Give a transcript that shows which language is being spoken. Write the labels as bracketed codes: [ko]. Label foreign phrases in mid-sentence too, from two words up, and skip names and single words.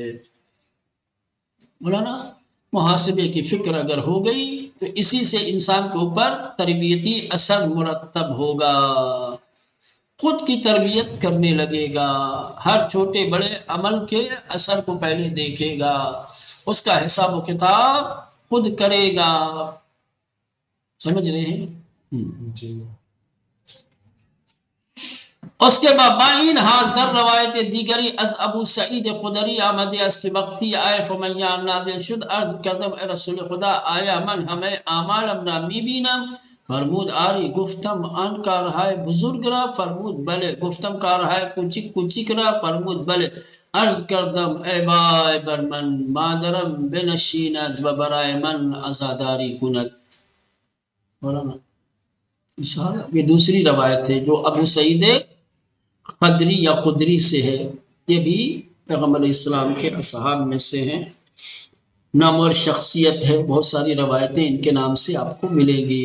[ur] مولانا محاسبے کی فکر اگر ہو گئی تو اسی سے انسان کے اوپر تربیتی اثر مرتب ہوگا، خود کی تربیت کرنے لگے گا، ہر چھوٹے بڑے عمل کے اثر کو پہلے دیکھے گا، اس کا حساب و کتاب خود کرے گا۔ سمجھ رہے ہیں؟ اس کے بعد [fa] بائین حال در روایت دیگری از ابو سعید خدری آمده است که وقتی آئے فمیان نازل شد عرض کردم ای رسول خدا آیا من همه اعمالم را میبینم؟ فرمود آری. گفتم آن کارهای بزرگ را؟ فرمود بله. گفتم کارهای کوچیک کوچیک را؟ فرمود بله. عرض کردم ای بای بر من مادرم بنشیند و برای من عزاداری کند۔ [ur] مولانا یہ دوسری روایت ہے جو ابو سعید خدری یا خدری سے ہے، یہ بھی پیغمبر [ar] علیہ السلام [ur] کے اصحاب میں سے ہیں، نامور شخصیت ہے، بہت ساری روایتیں ان کے نام سے آپ کو ملیں گی۔